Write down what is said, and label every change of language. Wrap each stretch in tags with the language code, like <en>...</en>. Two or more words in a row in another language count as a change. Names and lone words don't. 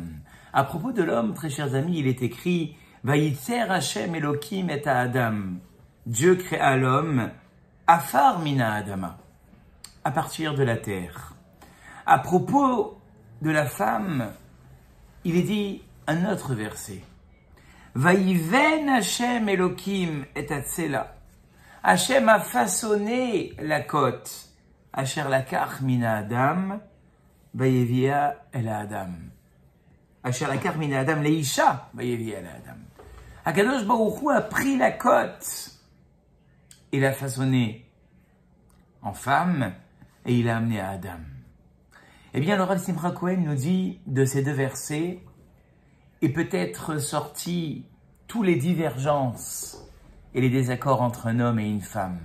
<fr>À propos de l'homme, très chers amis, il est écrit «</fr> <he>וייצר השם אלהים את האדם</he> <fr>» Dieu créa l'homme «</fr> <he>עפר מן האדמה</he> <fr>» à partir de la terre. À propos de la femme, il est dit un autre verset.</fr> <he>ויבן השם אלהים את הצלע.</he> <fr>Hashem a façonné la côte.</fr> <he>אשר לקח מן האדם ויבאה אל האדם. אשר לקח מן האדם לאשה ויבאה אל האדם. הקדוש ברוך הוא</he> <fr>a pris la côte et l'a façonnée en femme et il l'a amenée à Adam. Eh bien, le Rav Simcha Cohen nous dit de ces deux versets et peut-être sorti tous les divergences et les désaccords entre un homme et une femme.</fr>